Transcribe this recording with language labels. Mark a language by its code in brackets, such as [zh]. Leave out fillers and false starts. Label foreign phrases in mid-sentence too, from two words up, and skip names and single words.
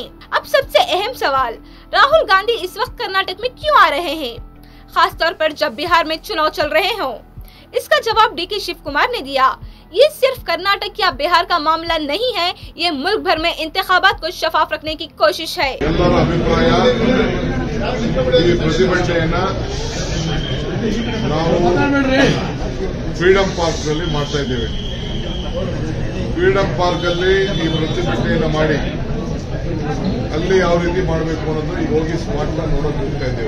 [hi] अब सबसे अहम सवाल, राहुल गांधी इस वक्त कर्नाटक में क्यों आ रहे हैं, खास तौर पर जब बिहार में चुनाव चल रहे हों। इसका जवाब डीके शिव कुमार ने दिया। ये सिर्फ कर्नाटक या बिहार का मामला नहीं है, ये मुल्क भर में इंतखाबात को शफाफ रखने की कोशिश है। [kn] ಫ್ರೀಡಂ ಪಾರ್ಕ್ ನಲ್ಲಿ ಮಾಡ್ತಾ ಇದ್ದೇವೆ. ಫ್ರೀಡಂ ಪಾರ್ಕ್ ಅಲ್ಲಿ ಈ ಪ್ರತಿಭಟನೆಯನ್ನು ಮಾಡಿ ಅಲ್ಲಿ ಯಾವ ರೀತಿ ಮಾಡಬೇಕು ಅನ್ನೋದು ಈಗ ಹೋಗಿ [en] smart plan [kn] ನೋಡೋಕೆ ಹೋಗ್ತಾ ಇದ್ದೇವೆ.